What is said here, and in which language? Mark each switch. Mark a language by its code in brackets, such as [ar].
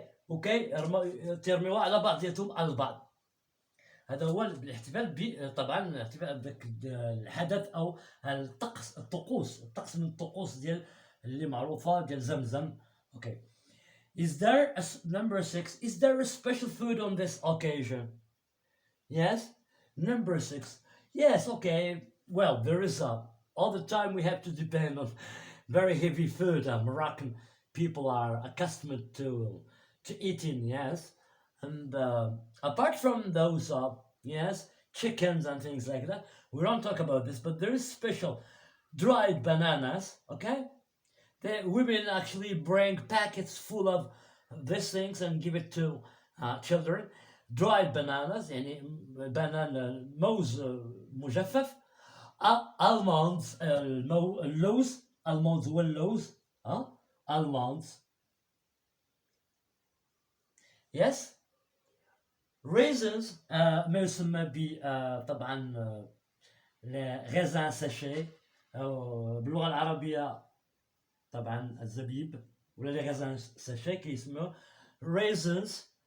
[ar] اوكي ترميوها على بعضياتهم البعض. هذا هو الاحتفال طبعا الاحتفال بذاك الحدث او الطقوس من الطقوس ديال اللي معروفه ديال زمزم. [en] Okay. Is there number 6? Is there a special food on this occasion? Yes. Number 6. Yes. Okay. Well, there is all the time we have to depend on very heavy food. Moroccan people are accustomed to eating. Yes. And apart from those chickens and things like that, we don't talk about this, but there is special dried bananas. Okay. The women actually bring packets full of these things and give it to children. dried bananas [ar] يعني banana موز مجفف. almonds اللوز. almonds هو اللوز. [en] almonds. yes. [ar] raisins ما يسمى ب طبعا غازان ساشي باللغة العربية طبعا الزبيب ولا لي غازان ساشي كيسموه raisins.